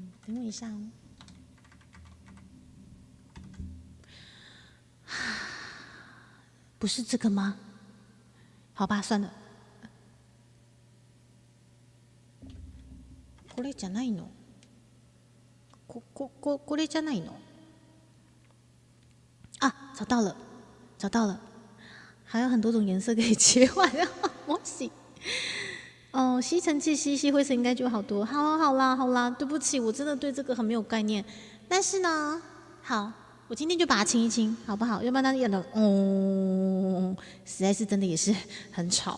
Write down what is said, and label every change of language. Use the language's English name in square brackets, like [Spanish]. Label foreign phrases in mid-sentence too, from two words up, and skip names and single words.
[Chinese] 等我一下哦。不是这个吗？好吧，算了。 [Japanese] これじゃないの？これじゃないの？ [Chinese] 啊，找到了，找到了，还有很多种颜色可以切换模型。哦，吸尘器吸灰尘应该就好多。好啦，对不起，我真的对这个很没有概念。但是呢，好，我今天就把它清一清，好不好？要不然它演的实在是真的也是很吵。